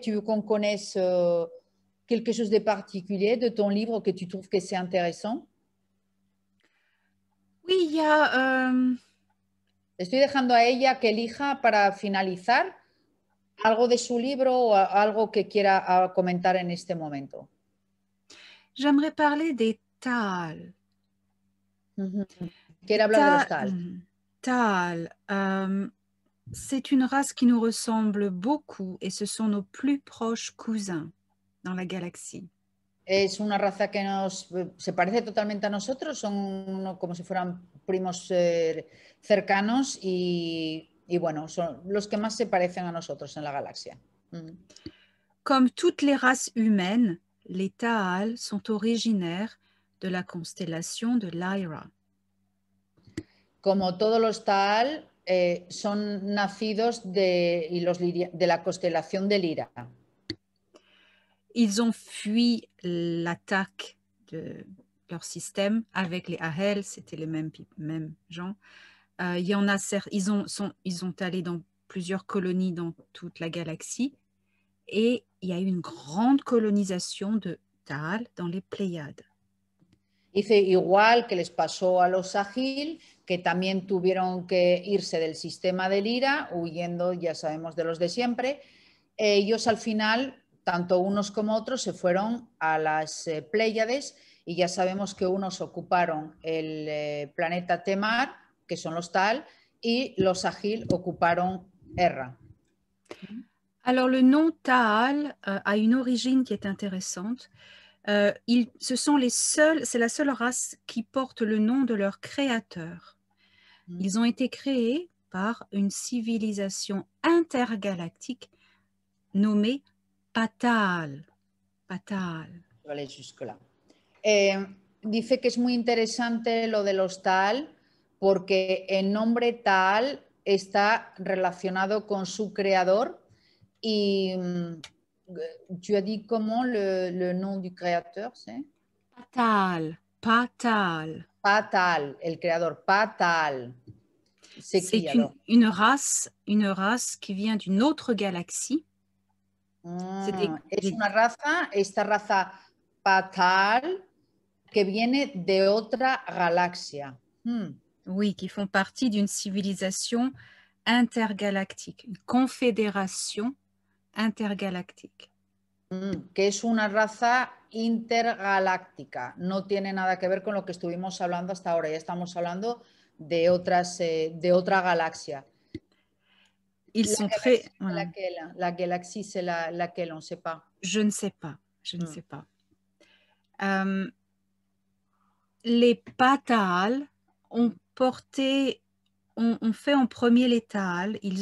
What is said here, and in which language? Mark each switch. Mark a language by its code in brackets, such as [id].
[fr] Tu veux qu'on connaisse quelque chose de particulier de ton livre que tu trouves que c'est intéressant? Oui, il y a... [es] Estoy dejando a ella que elija para finalizar algo de su libro o algo que quiera comentar en este momento. [fr] J'aimerais parler des Taal. [es] Quiere hablar de los Taal. [fr] Taal, c'est une race qui nous ressemble beaucoup et ce sont nos plus proches cousins dans la galaxie. [es] Es una raza que se parece totalmente a nosotros, son como si fueran primos cercanos y bueno, son los que más se parecen a nosotros en la galaxia. [fr] Comme toutes les races humaines, les Taal sont originaires de la constellation de Lyra. [es] Como todos los Taal, son nacidos de la constelación de Lira. [fr] Ils ont fui l'attaque de leur système avec les Ahel, c'était les mêmes gens. Il y en a, ils ont allé dans plusieurs colonies dans toute la galaxie et il y a eu une grande colonisation de Taal dans les Pléiades. [es] Dice igual que les pasó a los Sahil, que también tuvieron que irse del sistema de Lyra, huyendo, ya sabemos, de los de siempre. Ellos al final, tanto unos como otros, se fueron a las Pléyades y ya sabemos que unos ocuparon el planeta Temar, que son los Tal, y los Sahil ocuparon Erra. [fr] Alors le nom Taal a une origine qui est intéressante. C'est la seule race qui porte le nom de leur créateur. Ils ont été créés par une civilisation intergalactique nommée Patal. Patal. Vale, jusque-là. [es] Dice que es muy interesante lo de los Taal, porque el nombre Taal está relacionado con su creador. [fr] Y tu as dit comment le nom du créateur, c'est Patal. Patal. [es] Patal, el creador, Patal. [fr] C'est une race qui vient d'une autre galaxie. [es] Es una raza, esta raza Patal, que viene de otra galaxia. [fr] Oui, qui font partie d'une civilisation intergalactique, une confédération intergalactique. [es] Que es una raza intergaláctica. No tiene nada que ver con lo que estuvimos hablando hasta ahora. Ya estamos hablando de otra galaxia. [fr] Ils sont très... La galaxie, c'est laquelle? On ne sait pas. Je ne sais pas. Je ne sais pas. Les Patal ont fait en premier les Taal.